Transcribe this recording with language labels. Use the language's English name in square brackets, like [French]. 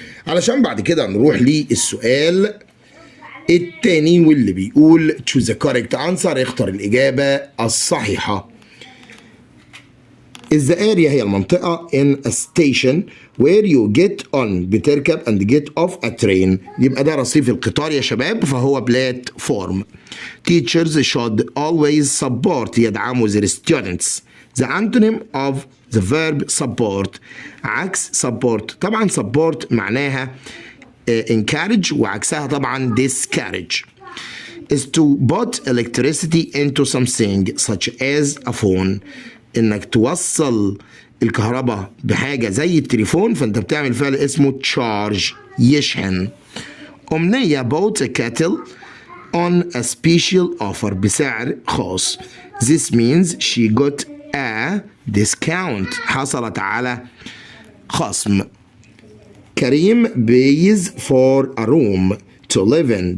[Arabic] علشان بعد كده نروح للسؤال التاني واللي بيقول [English] choose the correct answer. [Arabic] اختر الإجابة الصحيحة. [English] is the area [Arabic] هي المنطقة [English] in a station where you get on بتركب and get off a train. [Arabic] يبقى ده رصيف القطار يا شباب فهو platform. [English] Teachers should always support يدعموا their students. The antonym of the verb support عكس support. [Arabic] طبعا support معناها encourage وعكسها طبعا discourage. [English] is to put electricity into something such as a phone. [Arabic] انك توصل الكهرباء بحاجة زي التليفون فانت بتعمل فعل اسمه charge يشحن. [English] أمنية bought a kettle on a special offer [Arabic] بسعر خاص. [English] This means she got a discount. [Arabic] حصلت على خصم. [English] كريم pays for a room to live in.